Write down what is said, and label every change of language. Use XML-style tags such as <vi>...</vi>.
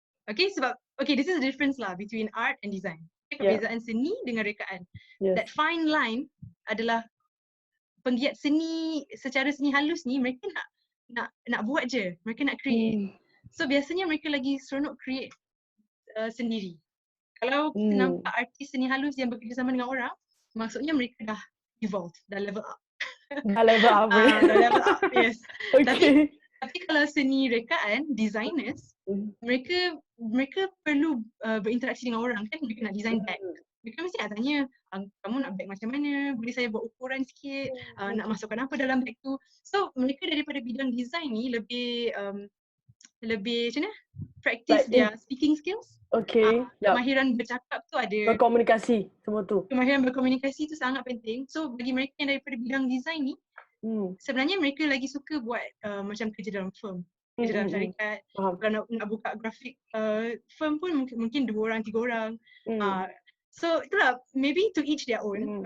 <en>Okay,</en> <ms>sebab</ms> <en>this is the difference lah between art and design.</en> <ms>Perbezaan seni dengan rekaan.</ms> <en>That fine line</en> <ms>adalah penggiat seni secara seni halus ni, mereka nak buat je, mereka nak create. So biasanya mereka lagi seronok create sendiri. Kalau kita nampak artis seni halus yang bekerjasama dengan orang, maksudnya mereka dah evolve, dah level up. Dah level up. Dah level up, yes. Okay. Tapi kalau seni rekaan, designers, mereka perlu berinteraksi dengan orang kan, mereka nak design bag. Mereka mesti nak tanya, kamu nak bag macam mana? Boleh saya buat ukuran sikit? Nak masukkan apa dalam bag tu? So mereka daripada bidang design ni lebih macam mana? Practice</ms> <en>Like their speaking skills. Okay.</en> <ms>Kemahiran bercakap tu ada. Berkomunikasi semua tu. Kemahiran berkomunikasi tu sangat penting. So bagi mereka yang daripada bidang design ni, sebenarnya mereka lagi suka buat macam kerja dalam firm, kerja dalam syarikat. Kalau nak buka grafik firm pun mungkin 2 orang, 3 orang.</ms> <en>So</en> <ms>itulah,</ms> <en>maybe to each their own.</en>